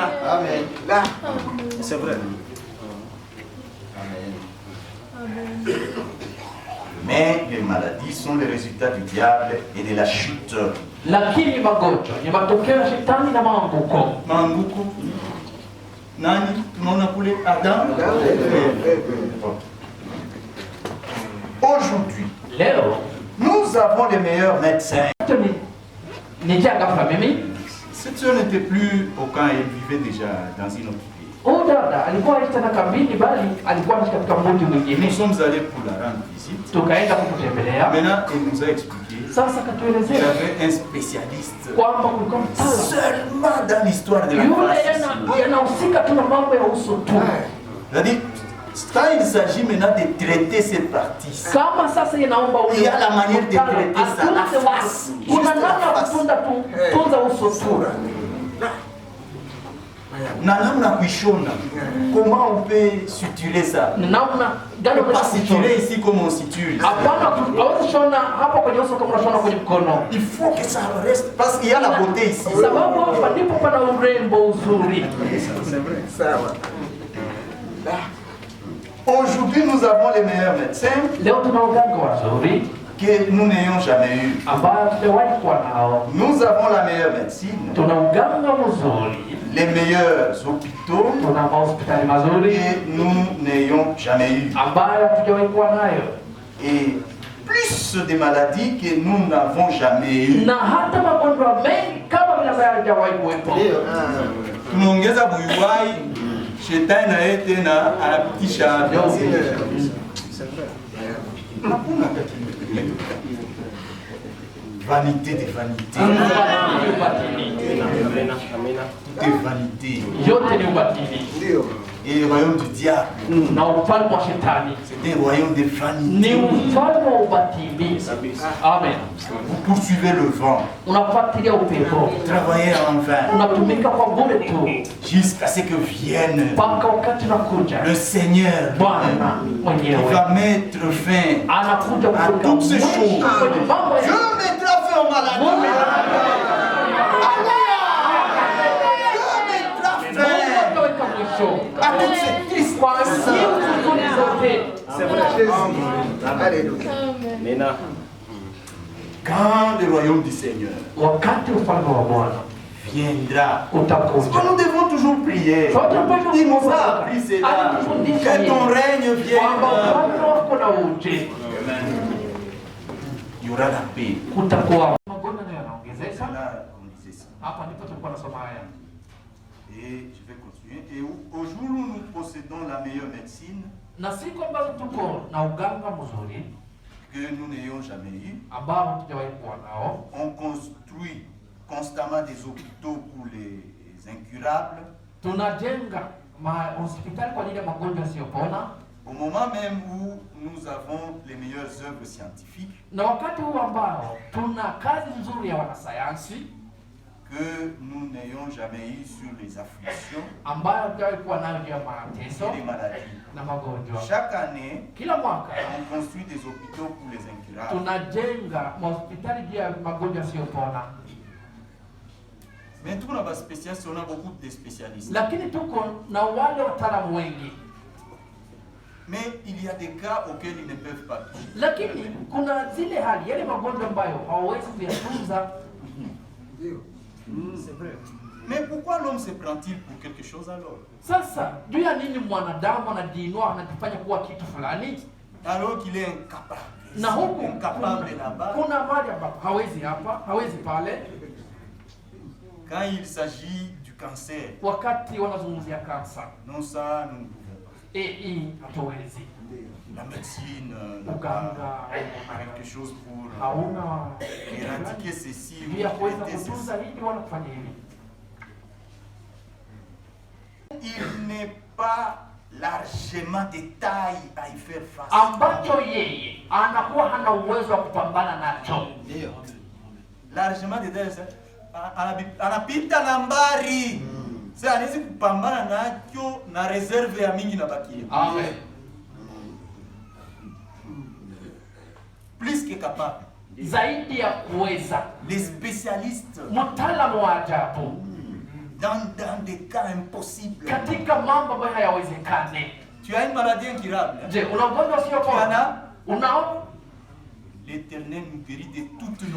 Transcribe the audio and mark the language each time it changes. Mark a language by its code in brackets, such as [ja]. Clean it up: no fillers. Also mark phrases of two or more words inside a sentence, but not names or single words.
[fr] Amen. C'est vrai. Mais les maladies sont le résultat du diable et de la chute. [sw] Lakini magonjwa ni matokeo ya shetani na maanguko. Manguko. Nani? Tunaona kule Adam. [fr] Aujourd'hui, [sw] Leo [fr] nous avons les meilleurs médecins. [sw] nijia ghafla mimi, [fr] Cette sœur n'était plus au camp, elle vivait déjà dans une autre ville. [sw] huyu dada alikuwa aishi tena kambini, bali alikuwa anaishi katika mji [fr] Nous [sw] mwingine. [fr] sommes allés pour la rendre visite. [sw] Tukaenda kumtembelea. [fr] Maintenant, elle nous a expliqué [sw] Sasa [fr] qu'il y [sw] katuelezea [fr] avait un spécialiste [sw] kwamba kulikuwa mtaalamu [fr] seulement dans l'histoire de la [sw] yule [fr] France. [sw] yanahusika tu na mambo ya uso tu. [fr] C'est-à-dire, quand il s'agit maintenant de traiter cette partie, [sw] Kama sasa inaomba [fr] il y a la manière de traiter ça, la [sw] atunze [fr] face. [sw] uso, kuna namna ya kutunza tu, tunza uso tu. na namna kuishona. [fr] Comment on peut suturer ça? [sw] Namna gani [fr] On peut pas [sw] unaweza [fr] suturer ici comme on suture ici. [sw] Hapana, hawezi shona hapa kwenye uso kama unashona kwenye mkono, [fr] Il faut que ça reste parce qu'il y a la beauté ici. [sw] sababu hapa ndipo pana urembo, uzuri. [fr] Aujourd'hui, nous avons les meilleurs médecins [sw] Leo tuna waganga wazuri [fr] que nous n'ayons jamais eu. [sw] ambayo tumewahi kuwa nao. [fr] Nous avons la meilleure médecine, [sw] Tuna uganga mzuri, [fr] les meilleurs hôpitaux [sw] tuna mahospitali mazuri [fr] que nous n'ayons jamais eu. [sw] ambayo hatujawahi kuwa nayo, [fr] Et plus de maladies que nous n'avons jamais eu. [sw] na hata magonjwa mengi kama vile ambayo hajawahi kuwepo. Tunaongeza buyuwai, shetani na yeye tena anapitisha [fr] vanité de vanité. [sw] Ni ubatili, Amina. Amina. [fr] Tout est vanité. [sw] yote ni ubatili, [fr] Et le royaume du diable, [sw] na ufalme wa shetani [fr] c'est un royaume de [sw] ni [fr] vanité. [sw] ufalme wa ubatili. [fr] Amen. Vous poursuivez le vent, [sw] Unafuatilia upepo, [fr] travaillez en vain, [sw] unatumika kwa bure tu [fr] jusqu'à ce que vienne [sw] mpaka wakati unakuja [fr] le Seigneur. [sw] Bwana [fr] Il [sw] mwenyewe [fr] va mettre fin [sw] anakuja [fr] à [sw] kuweka [fr] toutes ces [sw] mwisho [fr] choses. [sw] kwenye mambo ya [fr] Dieu mettra fin aux maladies. [sw] Mungu. [fr] Dieu mettra fin [sw] Ataweka mwisho [fr] à toutes ces tristes [sw] kwa siku zote. [fr] C'est vrai. Amina. Quand le royaume du Seigneur [sw] Wakati ufalme wa Bwana [fr] viendra, [sw] utakuja, [fr] nous devons toujours prier. [sw] sote mpasha [fr] Il nous a appris cela. [sw] alitufundisha [fr] Que ton [sw] yeye [fr] règne vienne. [sw] kwamba ufalme wako na uje, [fr] il y aura la paix. [sw] kutakuwa magonjwa nayo yanaongezeka. [fr] Là, on disait ça. [sw] Hapa ndipo tulikuwa nasoma haya. [fr] Et je vais continuer. Et au jour où nous possédons la meilleure médecine [sw] Na siku ambazo tuko na uganga mzuri [fr] que nous n'ayons jamais eu, [sw] ambao hatujawahi kuwa nao, [fr] on construit constamment des hôpitaux pour les incurables. [sw] tunajenga hospitali kwa ajili ya magonjwa yasiyopona, [fr] Au moment même où nous avons les meilleures œuvres scientifiques, [sw] na wakati huu ambao tuna kazi nzuri ya wanasayansi [fr] que nous n'ayons jamais eu sur les afflictions [sw] ambayo hatujawahi kuwa nayo juu ya mateso [fr] et les maladies. [sw] na magonjwa. [fr] Chaque année, [sw] Kila mwaka [fr] on construit des hôpitaux pour les incurables. [sw] tunajenga hospitali juu ya magonjwa yasiyopona, [fr] Mais tout là-bas spécialiste, on a beaucoup de spécialistes. [sw] lakini tuko na wale wataalamu wengi, [fr] Mais il y a des cas auxquels ils ne peuvent pas toucher. [sw] lakini kuna zile hali, yale magonjwa ambayo hawawezi kuyatunza. [fr] C'est vrai. Mais pourquoi l'homme se prend-il pour quelque chose alors? [sw] Sasa juu ya nini mwanadamu anajiinua anajifanya kuwa kitu fulani, [fr] Alors qu'il est incapable. [sw] na huku [fr] Incapable là-bas. [sw] kuna mahali ambapo hawezi hapa, hawezi pale. [fr] Quand il s'agit du cancer, [sw] Wakati wanazungumzia kansa, [fr] non ça, nous ne pouvons pas. [sw] hii hatuwezi. [fr] La médecine n'a [sw] Uganga [fr] pas quelque chose pour [sw] hauna [fr] éradiquer ceci ou [sw] juu ya kuweza [fr] traiter ceci. [sw] kutunza hili wala kufanya hivi. [fr] Il n'est pas largement de taille à y faire face. [sw] Ambacho yeye anakuwa hana uwezo wa kupambana nacho. [fr] Largement de taille, [sw] anapita nambari. Sasa anaweza kupambana nacho na reserve ya mingi na bakia. [fr] Amen. Plus que capable. [sw] Zaidi ya kuweza, [fr] Les spécialistes [sw] mtaalamu wa ajabu [fr] dans des cas impossibles. [sw] katika mambo ambayo hayawezekani. [fr] Tu as une maladie incurable. [sw] Je, una ugonjwa usiopona? Yana? Unao? [fr] L'Éternel nous guérit de toutes nos